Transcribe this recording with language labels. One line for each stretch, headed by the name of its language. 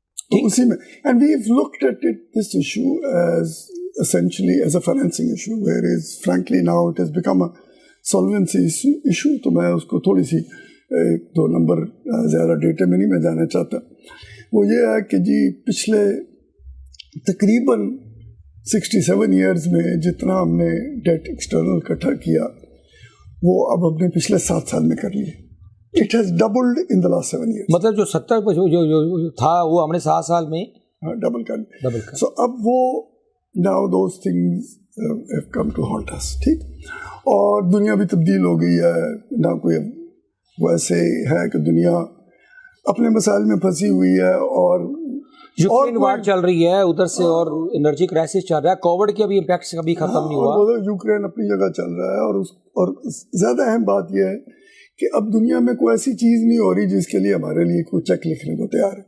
Urdu: تو اسی میں
English: And we have looked at this issue as essentially as a financing issue, whereas frankly now it has become a solvency issue.
Urdu: تو میں اس کو تھوڑی سی ایک دو نمبر زیادہ ڈیٹے میں نہیں میں جانا چاہتا. وہ یہ ہے کہ جی پچھلے تقریباً 67 ایئرز میں جتنا ہم نے ڈیٹ ایکسٹرنل اکٹھا کیا, وہ اب ہم نے پچھلے 7 سال میں کر لیے.
English: It has doubled in the last 7 years.
Urdu: مطلب جو 70 جو تھا وہ ہم نے 7 سال میں ڈبل کر لیا. سو اب وہ
English: now those things have come to haunt us.
Urdu: ٹھیک, اور دنیا بھی تبدیل ہو گئی ہے, نہ کوئی ویسے ہے کہ دنیا اپنے مسائل میں پھنسی ہوئی ہے, اور یوکرین وار چل رہی ہے ادھر سے, اور انرجی کرائسس چل رہا ہے, کووڈ کے بھی امپیکٹس کبھی ختم نہیں ہوا, یوکرین اپنی جگہ چل رہا ہے. اور زیادہ اہم بات یہ ہے کہ اب دنیا میں کوئی ایسی چیز نہیں ہو رہی جس کے لیے ہمارے لیے کوئی چیک لکھنے کو تیار ہے.